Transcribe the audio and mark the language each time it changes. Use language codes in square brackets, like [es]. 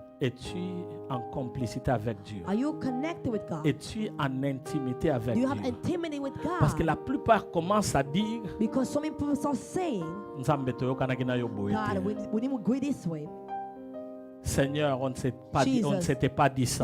[fr] es-tu en complicité avec Dieu? [en] Are you connected with God? [fr] Es-tu en intimité avec [en] Do you have [fr] Dieu? [en] intimacy with God? [fr] Parce que la plupart commencent à dire, [en] Because so many people start saying, [ln] Nzambe toyokanaki na yo boye [en] God, [ln] te. [en] we need to agree this way. [fr] Seigneur, on ne s'était pas dit ça.